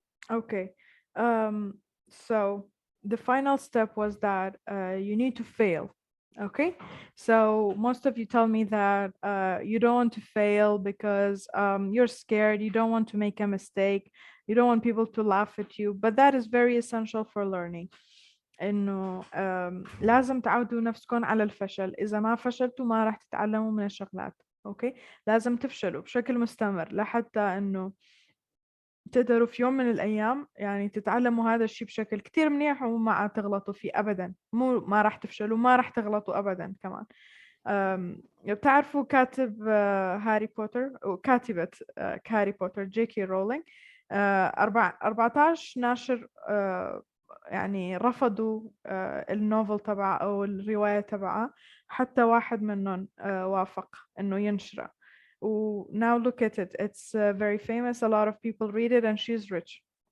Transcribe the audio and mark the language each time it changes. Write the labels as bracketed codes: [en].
[en] Okay, so the final step was that you need to fail. Okay, so most of you tell me that you don't want to fail because you're scared, you don't want to make a mistake, you don't want people to laugh at you, but that is very essential for learning. [ar] إنه لازم تعودوا نفسكم على الفشل، إذا ما فشلتوا ما راح تتعلموا من الشغلات. أوكي، لازم تفشلوا بشكل مستمر لحتى إنه تقدروا في يوم من الأيام يعني تتعلموا هذا الشيء بشكل كتير منيح وما تغلطوا فيه أبدا. مو ما راح تفشلوا، ما راح تغلطوا أبدا كمان. بتعرفوا كاتب هاري بوتر وكاتبة هاري بوتر جي.كي. رولينج 14 ناشر يعني رفضوا النوفل تبعه أو الرواية تبعه، حتى واحد منهم وافق إنه ينشره. [en] Now look at it. It's very famous. A lot of people read it, and she's rich.